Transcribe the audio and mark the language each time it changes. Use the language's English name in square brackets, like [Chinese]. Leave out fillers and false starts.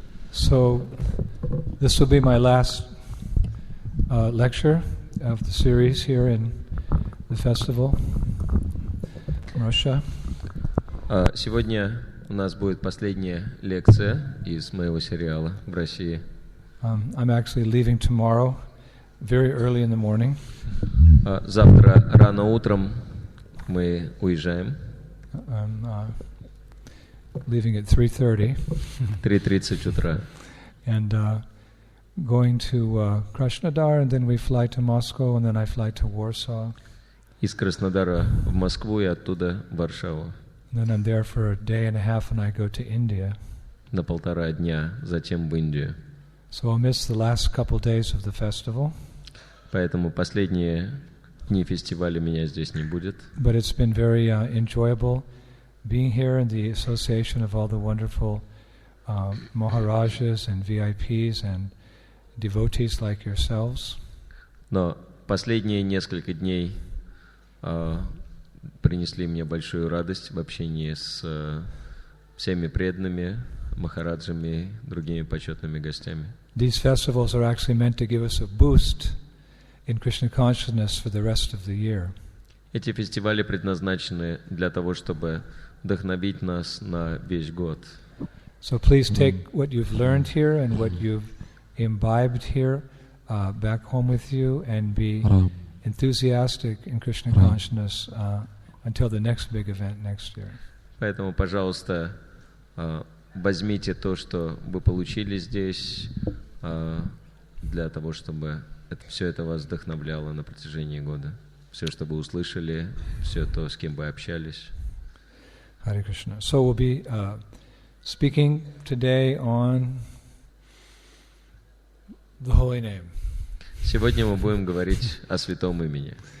[English] So, this will be my last lecture of the series here in the festival. Russia. [Russian] Сегодня у нас будет последняя лекция из моего сериала в России. [English] I'm actually leaving tomorrow, very early in the morning. [Russian] Завтра рано утром мы уезжаем. [English] I'm leaving at 3:30. [Russian] 3:30 утра. [English] And going to Krasnodar, and then we fly to Moscow, and then I fly to Warsaw. [Russian] Из Краснодара в Москву и оттуда в Варшаву. [English] And then I'm there for a day and a half, and I go to India. [Russian] На 1,5 дня, затем в Индию. [English] So I'll miss the last couple days of the festival. [Russian] Поэтому последние дни фестиваля меня здесь не будет. [English] But it's been very enjoyable being here in the association of all the wonderful Maharajas and VIPs and devotees like yourselves. [Russian] Но последние несколько дней принесли мне большую радость в общении с всеми преданными, махараджами, другими почетными гостями. [English] These festivals are actually meant to give us a boost in Krishna consciousness for the rest of the year. [Russian] Эти фестивали предназначены для того, чтобы вдохновить нас на весь год. [English] So please take what you've learned here and what you've imbibed here back home with you and be enthusiastic in Krishna consciousness until the next big event next year. [Russian] Поэтому, пожалуйста, возьмите то, что вы получили здесь, для того, чтобы все это вас вдохновляло на протяжении года. Все, что вы услышали, все то, с кем вы общались. Харе Кришна. [English] So we'll be speaking today on the holy name. [Russian] Сегодня мы будем говорить о святом имени.